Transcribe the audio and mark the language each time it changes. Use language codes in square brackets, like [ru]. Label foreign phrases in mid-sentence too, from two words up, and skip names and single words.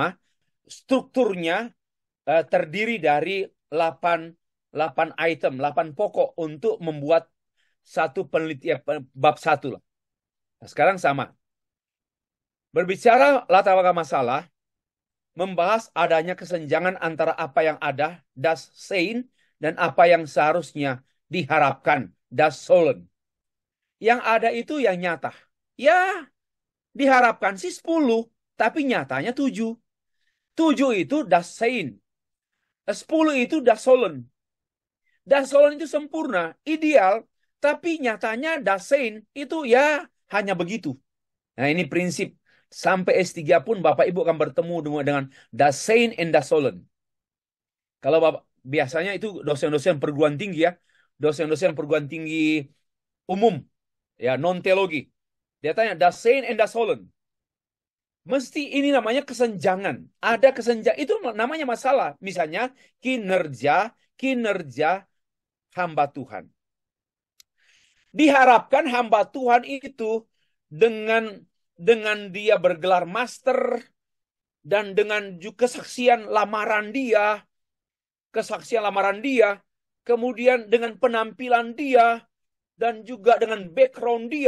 [id] Strukturnya terdiri dari 8 item, 8 pokok untuk membuat satu penelitian bab 1 lah. Nah, sekarang sama. Berbicara latar belakang masalah, membahas adanya kesenjangan antara apa yang ada, [de] das sein, [id] dan apa yang seharusnya diharapkan, [de] das sollen. [id] Yang ada itu yang nyata. Ya, Diharapkan sih 10, tapi nyatanya 7. 7 itu [de] das Sein. [id] 10 itu [de] das Sollen. Das Sollen [id] itu sempurna, ideal, tapi nyatanya [de] das Sein [id] itu ya hanya begitu. Nah, ini prinsip. Sampai S3 pun Bapak Ibu akan bertemu dengan [de] das Sein and das Sollen. [id] Kalau Bapak, biasanya itu dosen-dosen perguruan tinggi ya. Dosen-dosen perguruan tinggi umum. Ya, non-teologi. Dia tanya, [de] das Sein and das Sollen. [id] Mesti ini namanya kesenjangan. Ada kesenjangan. Itu namanya masalah. Misalnya, kinerja hamba Tuhan. Diharapkan hamba Tuhan itu dengan dia bergelar master dan dengan kesaksian lamaran dia, kemudian dengan penampilan dia dan juga dengan background dia.